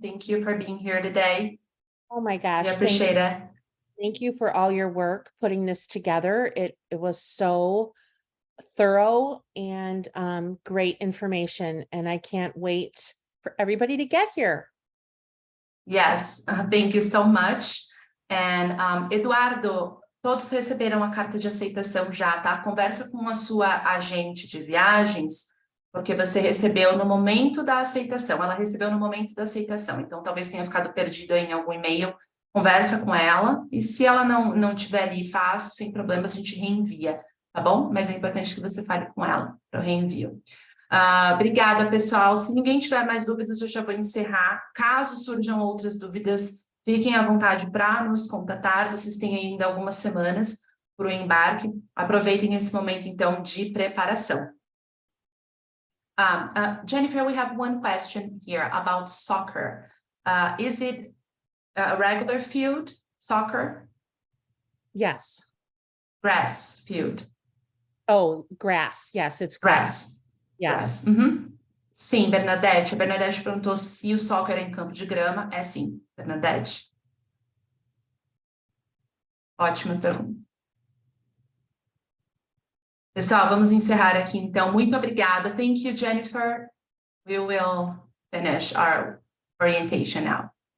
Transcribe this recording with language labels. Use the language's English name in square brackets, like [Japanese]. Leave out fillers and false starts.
[English] Thank you for being here today. Oh my gosh, We appreciate it. thank you for all your work putting this together. It was so thorough and great information, and I can't wait for everybody to get here. Yes, thank you so much. [Portuguese] And Eduardo, todos receberam a carta de aceitação já, tá? Conversa com a sua agente de viagens, porque você recebeu no momento da aceitação. Ela recebeu no momento da aceitação, então talvez tenha ficado perdido aí em algum e-mail. Conversa com ela, e se ela não tiver ali fácil, sem problemas, a gente reenvia, tá bom? Mas é importante que você fale com ela para o reenvio. Obrigada, pessoal. Se ninguém tiver mais dúvidas, eu já vou encerrar. Caso surjam outras dúvidas, fiquem à vontade para nos contatar. Vocês têm ainda algumas semanas para o embarque. Aproveitem esse momento, então, de preparação. [English] Jennifer, we have one question here about soccer. Is it a regular field, soccer? Yes. Grass field. Oh, grass. Yes, it's grass. Grass. Yes. Grass. Uhum. [Portuguese] Sim, Bernadette. A Bernadette perguntou se o soccer é em campo de grama. É sim, Bernadette. Ótima pergunta. Pessoal, vamos encerrar aqui, então. Muito obrigada. [English] Thank you, [Portuguese] Jennifer. [English] We will finish our orientation now.